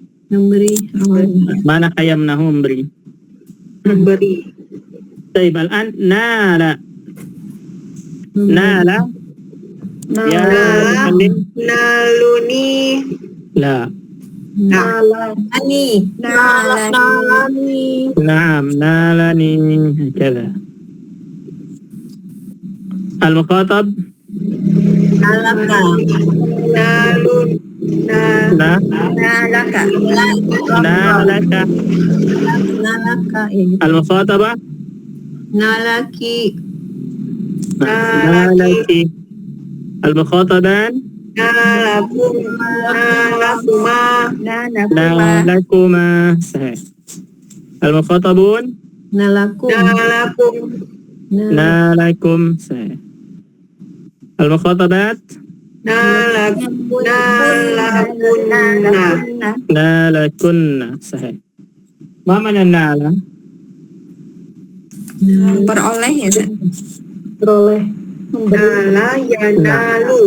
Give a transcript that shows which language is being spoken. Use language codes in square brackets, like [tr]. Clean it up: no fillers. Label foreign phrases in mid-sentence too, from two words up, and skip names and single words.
[ms] Mana yamnahu memberi. Baik, [ar] الآن نال. يا متكلم. Naluni. La. Nalani. نعم، نالني كذا. المخاطب. نالك. نالن. La. Nalaka. Nalaka. Nalaka. المخاطبة. Nalaki. نالكِ. المخاطبان. نالكما. صحيح. المخاطبون. نالكم. صحيح. المخاطبات. نالكنّ. صحيح. ما معنى نال? [ms] Beroleh ya. [ar] نال ينال.